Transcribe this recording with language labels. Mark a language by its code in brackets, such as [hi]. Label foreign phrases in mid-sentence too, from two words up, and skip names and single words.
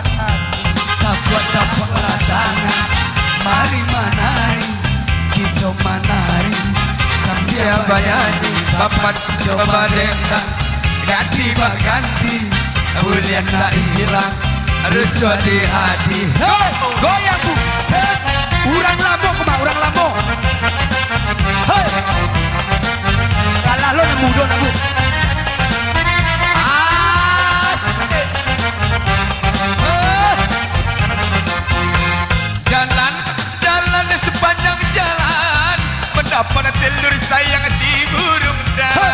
[min] Dapat tangan, mari manari, kita manari, sambil banyanyi, bapak coba dendang, ganti baganti, bulian tak hilang, harus di hati. Hey, goyang bu, cek, urang lamo kemah, urang lamo. Hey, kalah lo yang muda bu. [id] Sepanjang jalan mendapat telur sayang si burung dara.